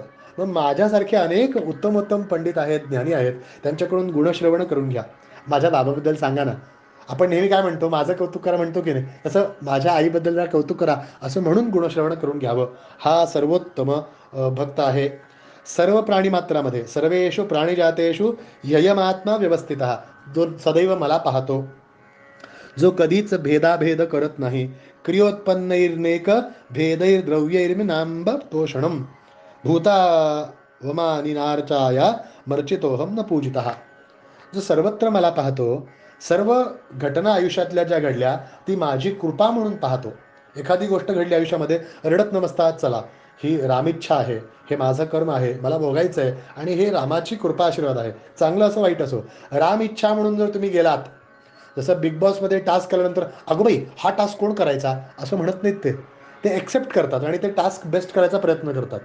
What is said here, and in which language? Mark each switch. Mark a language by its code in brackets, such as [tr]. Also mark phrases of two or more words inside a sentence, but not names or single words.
[mr] मग माझ्यासारखे अनेक उत्तम उत्तम पंडित आहेत, ज्ञानी आहेत, त्यांच्याकडून गुणश्रवण करून घ्या. माझ्या बाबाबद्दल सांगा ना. आपण नेहमी काय म्हणतो, माझं कौतुक करा म्हणतो की नाही, तसं माझ्या आईबद्दल जरा कौतुक करा, असं म्हणून गुणश्रवण करून घ्यावं. हा सर्वोत्तम भक्त आहे. सर्व प्राणीमात्रामध्ये, [sa] सर्वेषु प्राणीजातेषु ययमात्मा व्यवस्थित, [mr] जो सदैव मला पाहतो, जो कधीच भेदाभेद करत नाही. [sa] क्रियोत्पन्नैर्नेक भेदैर्द्रव्यैर्नांब तोषणम भूता वमानिनार्चाया मर्चितोहम न पूजितः. [mr] जो सर्वत्र मला पाहतो, सर्व घटना आयुष्यातल्या ज्या घडल्या ती माझी कृपा म्हणून पाहतो. एखादी गोष्ट घडली आयुष्यामध्ये, रडत नमसता चला, ही रामिच्छा आहे, हे माझं कर्म आहे, मला भोगायचं आहे, आणि हे रामाची कृपा आशीर्वाद आहे. चांगलं असो वाईट असो, राम इच्छा म्हणून जर तुम्ही गेलात, जसं बिग बॉसमध्ये टास्क केल्यानंतर, अगं बाई हा टास्क कोण करायचा, असं म्हणत नाहीत ते एक्सेप्ट करतात आणि ते [en] task best [mr] करायचा प्रयत्न करतात.